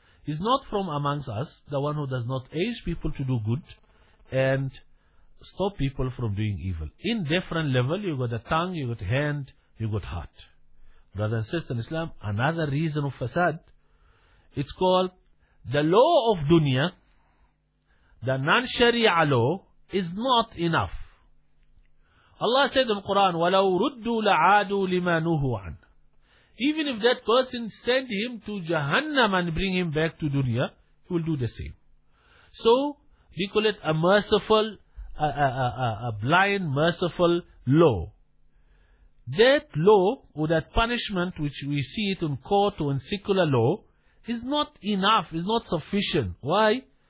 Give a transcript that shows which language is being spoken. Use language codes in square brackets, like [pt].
[en] Is not from amongst us the one who does not urge people to do good and stop people from doing evil. In different level, you got a tongue, you got a hand, you got heart. Brother and sister in Islam, another reason of fasad, it's called the law of dunya, the non-sharia law, is not enough. Allah said in the Quran, [ar] وَلَوْ رُدُّوا لَعَادُوا لِمَا نُهُوا عَنْهُ. [en] Even if that person send him to Jahannam and bring him back to dunya, he will do the same. So, we call it a merciful, a blind, merciful law. That law, or that punishment, which we see it in court or in secular law, is not enough, is not sufficient. Why?